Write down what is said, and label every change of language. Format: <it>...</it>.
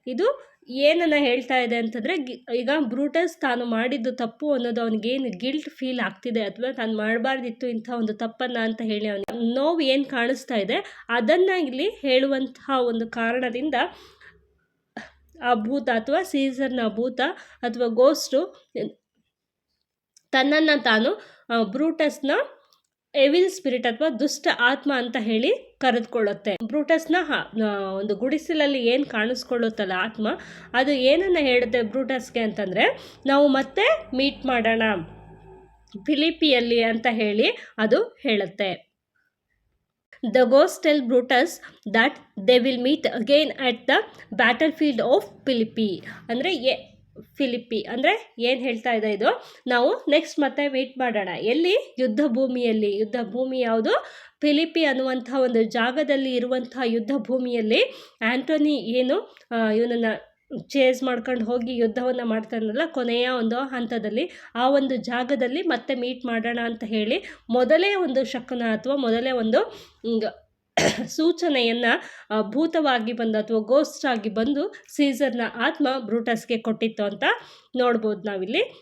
<kn>ಇದು ಏನನ್ನು ಹೇಳ್ತಾ ಇದೆ ಅಂತಂದರೆ, ಈಗ ಬ್ರೂಟಸ್ ತಾನು ಮಾಡಿದ್ದು ತಪ್ಪು ಅನ್ನೋದು ಅವನಿಗೇನು ಗಿಲ್ಟ್ ಫೀಲ್ ಆಗ್ತಿದೆ, ಅಥವಾ ತಾನು ಮಾಡಬಾರ್ದಿತ್ತು ಇಂಥ ಒಂದು ತಪ್ಪನ್ನು ಅಂತ ಹೇಳಿ ಅವನಿಗೆ ನೋವು ಏನು ಕಾಣಿಸ್ತಾ ಇದೆ, ಅದನ್ನು ಇಲ್ಲಿ ಹೇಳುವಂತಹ ಒಂದು ಕಾರಣದಿಂದ ಆ ಭೂತ ಅಥವಾ ಸೀಸರ್ನ ಭೂತ ಅಥವಾ ಗೋಸ್ಟು ತನ್ನನ್ನು ತಾನು ಬ್ರೂಟಸ್ನ ಎವಿಲ್ ಸ್ಪಿರಿಟ್ ಅಥವಾ ದುಷ್ಟ ಆತ್ಮ ಅಂತ ಹೇಳಿ ಕರೆದುಕೊಳ್ಳುತ್ತೆ. ಬ್ರೂಟಸ್ನ ಒಂದು ಗುಡಿಸಲಲ್ಲಿ ಏನು ಕಾಣಿಸ್ಕೊಳ್ಳುತ್ತಲ್ಲ ಆತ್ಮ, ಅದು ಏನನ್ನು ಹೇಳುತ್ತೆ ಬ್ರೂಟಸ್ಗೆ ಅಂತಂದರೆ, ನಾವು ಮತ್ತೆ ಮೀಟ್ ಮಾಡೋಣ ಫಿಲಿಪಿಯಲ್ಲಿ ಅಂತ ಹೇಳಿ ಅದು ಹೇಳುತ್ತೆ.</kn> <en>The ghost tell Brutus that they will meet again at the battlefield of Philippi.</en> <kn>ಅಂದರೆ ಫಿಲಿಪ್ಪಿ ಅಂದರೆ ಏನು ಹೇಳ್ತಾ ಇದೆ ಇದು, ನಾವು ನೆಕ್ಸ್ಟ್ ಮತ್ತೆ ಮೀಟ್ ಮಾಡೋಣ ಎಲ್ಲಿ, ಯುದ್ಧ ಭೂಮಿ ಯಾವುದು, ಫಿಲಿಪ್ಪಿ ಅನ್ನುವಂಥ ಒಂದು ಜಾಗದಲ್ಲಿ ಇರುವಂಥ ಯುದ್ಧ ಭೂಮಿಯಲ್ಲಿ ಆ್ಯಂಟೋನಿ ಏನು ಇವನನ್ನು ಚೇಸ್ ಮಾಡ್ಕೊಂಡು ಹೋಗಿ ಯುದ್ಧವನ್ನು ಮಾಡ್ತಾನಲ್ಲ, ಕೊನೆಯ ಒಂದು ಹಂತದಲ್ಲಿ ಆ ಒಂದು ಜಾಗದಲ್ಲಿ ಮತ್ತೆ ಮೀಟ್ ಮಾಡೋಣ ಅಂತ ಹೇಳಿ ಮೊದಲೇ ಒಂದು ಶಕುನ ಅಥವಾ ಮೊದಲೇ ಒಂದು ಸೂಚನೆಯನ್ನು ಭೂತವಾಗಿ ಬಂದು ಅಥವಾ ಗೋಸ್ಟ್ ಆಗಿ ಬಂದು ಸೀಸರ್ನ ಆತ್ಮ ಬ್ರೂಟಸ್ಗೆ ಕೊಟ್ಟಿತ್ತು ಅಂತ ನೋಡ್ಬೋದು ನಾವಿಲ್ಲಿ.</kn>